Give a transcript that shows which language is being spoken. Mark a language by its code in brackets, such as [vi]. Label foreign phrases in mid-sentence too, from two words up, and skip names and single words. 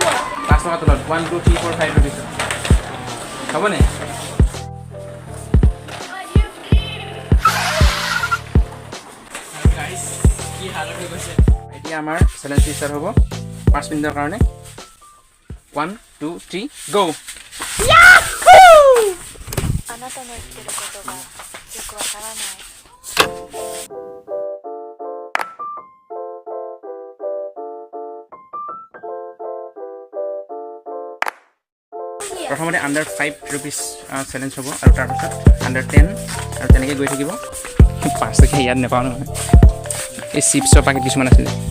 [as] 5 টকাৰ তলত 1 2 3 4 5 ৰ ভিতৰত হ'বনে গাইজ কি হালত হৈ গৈছে এতিয়া আমাৰ চেলেঞ্জটো ষ্টাৰ্ট হ'ব 5 মিনিটৰ কাৰণে 1 2 3 গো [ja] あなたの言ってることがよくわからない。 [as] প্ৰথমতে [en] under 5 rupees challenge [as] হ'ব আৰু তাৰপিছত আণ্ডাৰ 10 আৰু তেনেকৈ গৈ থাকিব 5 টকীয়া ইয়াত নাপাওঁ নহয় এই চিপছৰ পেকেট কিছুমান আছিলে